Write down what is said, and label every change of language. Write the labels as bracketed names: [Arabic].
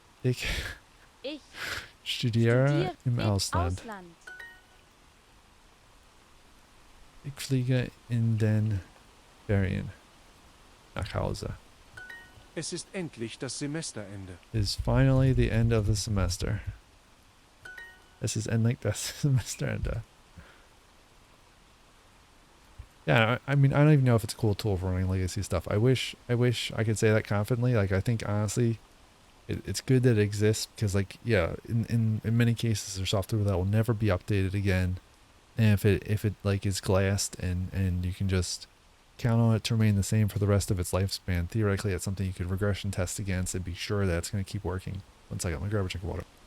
[German] Ich studiere im Ausland. Ich fliege in den Ferien nach Hause. Es ist endlich das Semesterende. [English] It is finally the end of the semester. [German] Es ist endlich das Semesterende. [English] Yeah, I mean, I don't even know if it's a cool tool for running legacy stuff. I wish I could say that confidently. Like, I think honestly, it's good that it exists because, like, yeah, in many cases, there's software that will never be updated again. And if it like is glassed and you can just count on it to remain the same for the rest of its lifespan, theoretically that's something you could regression test against and be sure that it's going to keep working. One second, let me grab a drink of water.